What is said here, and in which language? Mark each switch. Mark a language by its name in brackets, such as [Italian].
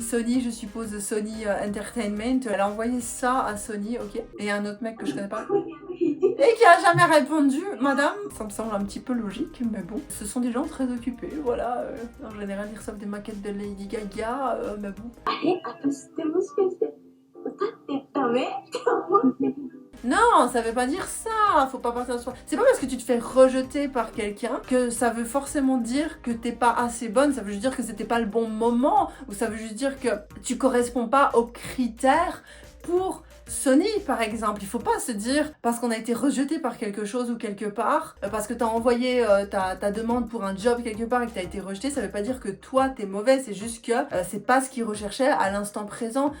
[French] Sony, je suppose Sony Entertainment. Elle a envoyé ça à Sony, ok. Et un autre mec que je connais pas. Et qui a jamais répondu, madame. Ça me semble un petit peu logique, mais bon. Ce sont des gens très occupés, voilà. En général, ils reçoivent des maquettes de Lady Gaga, mais bon. [Japanese] あれ、私ってもしかして歌ってダメって思って。 [French] Non, ça veut pas dire ça. Faut pas partir de soi. C'est pas parce que tu te fais rejeter par quelqu'un que ça veut forcément dire que t'es pas assez bonne. Ça veut juste dire que c'était pas le bon moment. Ou ça veut juste dire que tu corresponds pas aux critères pour Sony, par exemple. Il faut pas se dire, parce qu'on a été rejeté par quelque chose ou quelque part, parce que t'as envoyé ta demande pour un job quelque part et que t'as été rejeté, ça veut pas dire que toi t'es mauvais, c'est juste que c'est pas ce qu'ils recherchaient à l'instant présent.